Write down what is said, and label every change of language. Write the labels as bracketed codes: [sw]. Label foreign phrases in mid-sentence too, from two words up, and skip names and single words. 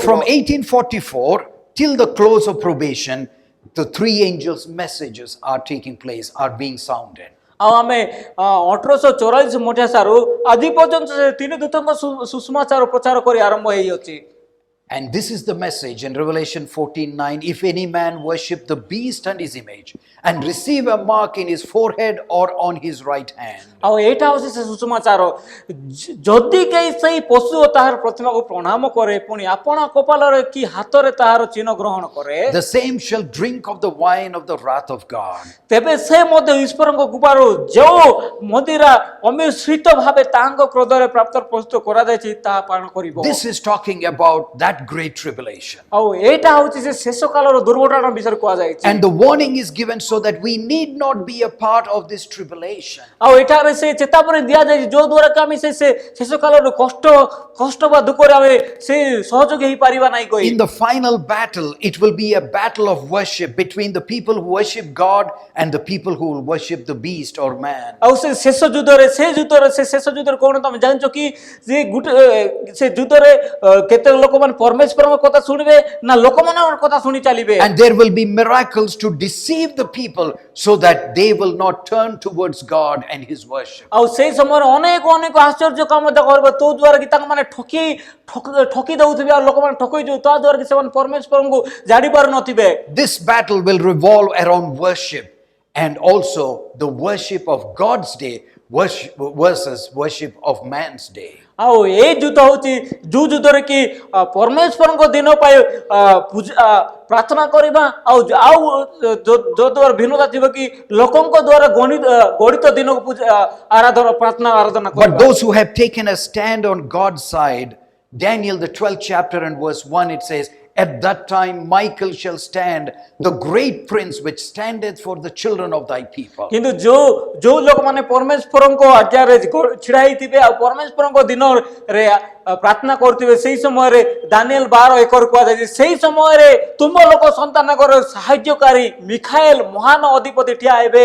[en] So from 1844 till the close of probation, the 3 angels' messages are taking place, are being sounded. [or] ଆଉ ଆମେ 1844 ମସିହାରୁ ଆଜି ପର୍ଯ୍ୟନ୍ତ ସେ 3 ଦୂତଙ୍କ ସୁସମାଚାର ପ୍ରଚାର କରି ଆରମ୍ଭ ହେଇଅଛି [en] And this is the message in Revelation 14:9. If any man worship the beast and his image and receive a mark in his forehead or on his right hand. [or] ଆଉ ଏଇଟା ହେଉଛି ସେ ସୁସମାଚାର। ଯଦି କେହି ସେଇ ପଶୁ ଓ ତାହାର ପ୍ରତିମାକୁ ପ୍ରଣାମ କରେ ପୁଣି ଆପଣା କପାଳରେ କି ହାତରେ ତାହାର ଚିହ୍ନ ଗ୍ରହଣ କରେ, [en] The same shall drink of the wine of the wrath of God. [or] ତେବେ ସେ ମଧ୍ୟ ଈଶ୍ୱରଙ୍କ କୃପାରୁ ଯେଉଁ ମଦିରା ଅମିଶ୍ରିତ ଭାବେ ତାଙ୍କ କ୍ରୋଧରେ ପ୍ରାପ୍ତ ପ୍ରସ୍ତୁତ କରାଯାଇଛି ତାହା ପାନ କରିବ। [en] This is talking about that great tribulation. [or] ଆଉ ଏଇଟା ହେଉଛି ସେ ଶେଷ କାଳର ଦୁର୍ଘଟଣା ବିଷୟରେ କୁହାଯାଇଛି। [en] And the warning is given so that we need not be a part of this tribulation. [or] ଆଉ ଏଠାରେ ସେ ଚେତାବନୀ ଦିଆଯାଇଛି ଯୋଉ ଦ୍ୱାରା କି ଆମେ ସେ ଶେଷ କାଳର କଷ୍ଟ ବା ଦୁଃଖରେ ଆମେ ସେ ସହଯୋଗୀ ହେଇପାରିବା ନାହିଁ କହି। [en] In the final battle, it will be a battle of worship between the people who worship God and the people who will worship the beast or man. [or] ଆଉ ସେ ଶେଷ ଯୁଦ୍ଧରେ ସେ ଶେଷ ଯୁଦ୍ଧରେ କଣ ତମେ ଜାଣିଛ କି ଯେ ଗୋଟେ ସେ ଯୁଦ୍ଧରେ କେତେ ଲୋକମାନେ ପରମେଶ୍ୱରଙ୍କ କଥା ଶୁଣିବେ ନା ଲୋକମାନଙ୍କର କଥା ଶୁଣି ଚାଲିବେ। [en] And there will be miracles to deceive the people so that they will not turn towards God and his worship. [or] ଆଉ ସେଇ ସମୟରେ ଅନେକ ଆଶ୍ଚର୍ଯ୍ୟ କାମ କରିବ ତୋ ଦ୍ୱାରା କି ତାଙ୍କ ମାନେ ଠକି ଦଉଥିବେ ଆଉ ଲୋକମାନେ ଠକେଇ ଯିବେ ତା ଦ୍ୱାରା କି ସେମାନେ ପରମେଶ୍ୱରଙ୍କୁ ଜାଣି ପାରୁନଥିବେ। [en] This battle will revolve around worship and also the worship of God's day versus worship of man's day. [or] ଆଉ ଏଇ ଯୁଦ୍ଧ ହେଉଛି ଯୋଉ ଯୁଦ୍ଧରେ କି ପରମେଶ୍ୱରଙ୍କ ଦିନ ପାଇଁ ପ୍ରାର୍ଥନା କରିବା ଆଉ ଯୋଉ ଦ୍ୱାରା ଭିନ୍ନତା ଥିବ କି ଲୋକଙ୍କ ଦ୍ୱାରା ଗଣିତ ଦିନକୁ ପ୍ରାର୍ଥନା ଆରାଧନା କରିବା। [en] But those who have taken a stand on God's side, Daniel the 12th chapter and verse 1, it says, At that time Michael shall stand, the great prince which standeth for the children of thy people. [or] କିନ୍ତୁ ଯୋଉ ଲୋକମାନେ ପରମେଶ୍ୱରଙ୍କ ଆଜ୍ଞାରେ ଛିଡ଼ା ହେଇଥିବେ ଆଉ ପରମେଶ୍ୱରଙ୍କ ଦିନରେ ପ୍ରାର୍ଥନା କରୁଥିବେ ସେଇ ସମୟରେ ଦାନିଏଲ 12:1 କୁହାଯାଇଛି ସେଇ ସମୟରେ ତୁମ ଲୋକ ସନ୍ତାନଙ୍କର ସାହାଯ୍ୟକାରୀ ମିଖାଏଲ ମହାନ ଅଧିପତି ଠିଆ ହେବେ।